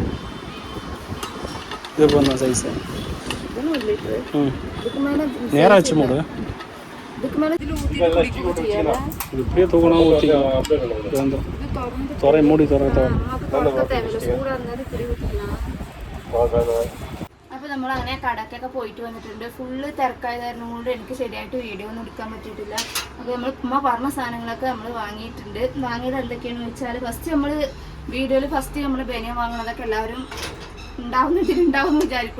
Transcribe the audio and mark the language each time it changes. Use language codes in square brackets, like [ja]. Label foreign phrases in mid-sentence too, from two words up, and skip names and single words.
[ta] இது போதும் சைஸு. ம் இதுக்கு மேலே நேராக வச்சு மூடு. இதுக்கு மேலே இதில் ஊற்றி குடிக்க முடியாது. இது இப்படியே தூக்கணும் ஊற்றிக்கலாம். இது வந்து துறை மூடி துறை தேவையில்லை, சூடாக இருந்தாலும் இப்படி ஊற்றிக்கலாம். [ml] അപ്പോൾ നമ്മൾ അങ്ങനെ കടക്കൊക്കെ പോയിട്ട് വന്നിട്ടുണ്ട്. ഫുള്ള് തിരക്കായതായിരുന്നു കൊണ്ട് എനിക്ക് ശരിയായിട്ട് വീഡിയോ ഒന്നും എടുക്കാൻ പറ്റിയിട്ടില്ല. അപ്പോൾ നമ്മൾ ഉമ്മ പറഞ്ഞ സാധനങ്ങളൊക്കെ നമ്മൾ വാങ്ങിയിട്ടുണ്ട്. വാങ്ങിയത് എന്തൊക്കെയാണെന്ന് വെച്ചാൽ ഫസ്റ്റ് നമ്മൾ വീഡിയോയിൽ ഫസ്റ്റ് നമ്മൾ ബനിയൻ വാങ്ങുന്നതൊക്കെ എല്ലാവരും ഉണ്ടാവുമെന്ന് വിചാരിക്കും.